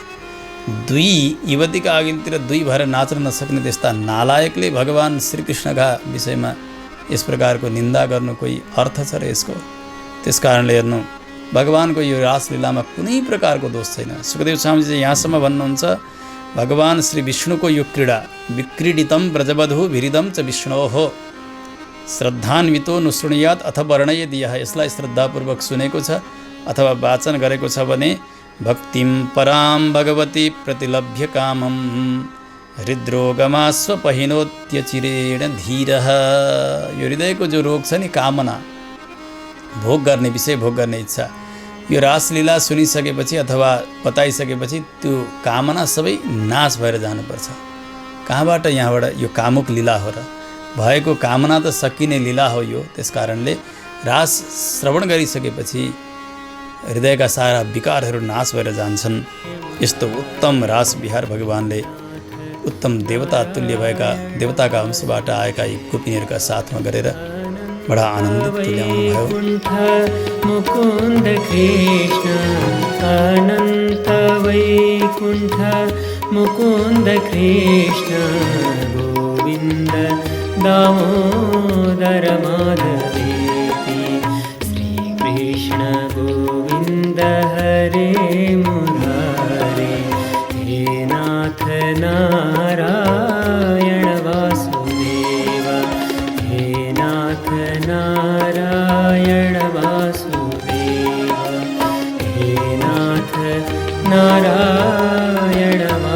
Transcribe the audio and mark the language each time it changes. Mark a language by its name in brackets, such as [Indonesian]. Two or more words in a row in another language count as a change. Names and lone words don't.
[Nepali] 2 युवतीका अघिल्तिर 2 भएर नाच्न नसक्ने त्यस्ता नालायकले भगवान श्रीकृष्णका विषयमा यस प्रकारको निन्दा गर्नु कोही अर्थ छ र यसको? त्यस कारणले हेर्नु भगवानको यो रासलीलामा कुनै प्रकारको दोष छैन। सुखदेव स्वामीजी यहाँसम्म भन्नुहुन्छ, भगवान श्री विष्णुको यो क्रीडा [Sanskrit] विक्रीडितम ब्रजवधु भिरिदम च विष्णोः श्रद्धान्वितो नुशृणुयात् अथ वर्णयेद् यः। [Nepali] यसलाई श्रद्धापूर्वक सुनेको छ अथवा वाचन गरेको छ भने [Sanskrit] भक्तिम पराम भगवती प्रतिलभ्य कामम हृद्रोगमास्वपहिनोत्यचिरेण धीरः। [Nepali] यो हृदयको जो रोग छ नि, कामना, भोग गर्ने विषय, भोग गर्ने इच्छा, यो रासलीला सुनिसकेपछि अथवा बताइसकेपछि त्यो कामना सबै नाश भएर जानुपर्छ। कहाँबाट? यहाँबाट। यो कामुक लीला हो र भएको कामना त सकिने लीला हो यो। त्यस कारणले रास श्रवण गरिसकेपछि हृदयका सारा विकारहरू नाश भएर जान्छन्। यस्तो उत्तम रास विहार भगवानले उत्तम देवता तुल्य भएका देवताका अंशबाट आएका यी गोपिनीहरूका साथमा गरेर बडा आनन्दित तुल्याउनु भयो। [Sanskrit] मुकुन्द कृष्ण अनन्त वैकुण्ठ मुकुन्द कृष्ण गोविन्द दामोदर माधवेति श्रीकृष्ण गोविन्द हरे मुरारे हे नाथ नारायण वासुदेव हे नाथ नारायण वासुदेव हे नाथ नारायण